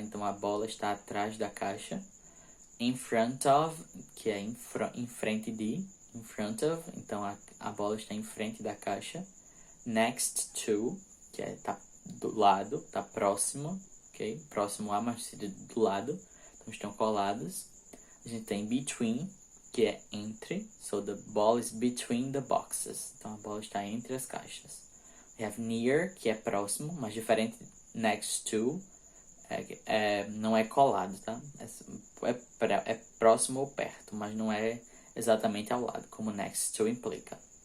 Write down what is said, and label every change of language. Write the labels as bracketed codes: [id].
[pt] Então, a bola está atrás da caixa. In front of, que é em frente de, in front of, então a bola está em frente da caixa. Next to, que é tá do lado, tá próximo, ok? Próximo a, mas do lado. Então, estão colados. A gente tem between, que é entre. [en] So, the ball is between the boxes. [pt] Então, a bola está entre as caixas. [en] We have near, [pt] que é próximo, mas diferente next to. Não é colado, tá? É próximo ou perto, mas não é exatamente ao lado, como next to implica.